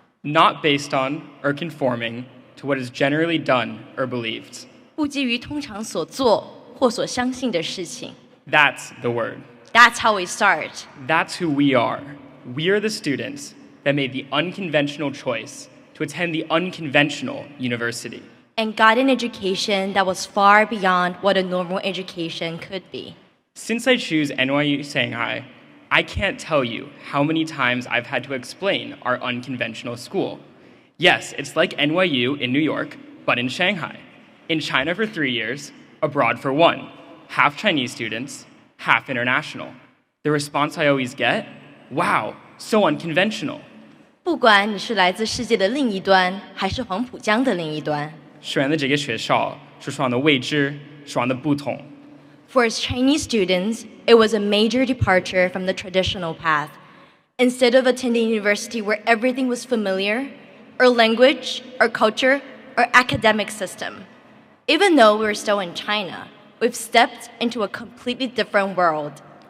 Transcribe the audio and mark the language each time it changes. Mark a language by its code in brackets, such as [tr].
[en] not based on or conforming to what is generally done or believed. [zh] 不基于通常所做或所相信的事情。 [en] That's the word. That's how we start. That's who we are. We are the students that made the unconventional choice to attend the unconventional university. And got an education that was far beyond what a normal education could be. Since I choose NYU Shanghai, I can't tell you how many times I've had to explain our unconventional school. Yes, it's like NYU in New York, but in Shanghai. In China for 3 years, abroad for 1. Half Chinese students, half international. The response I always get, wow, so unconventional. [zh] 不管你是来自世界的另一端，还是黄浦江的另一端。选的这个学校是双的未知，双的不同。 [en] For its Chinese students, it was a major departure from the traditional path. Instead of attending university where everything was familiar, or language, or culture, or academic system. Even though we were still in China, we've stepped into a completely different world.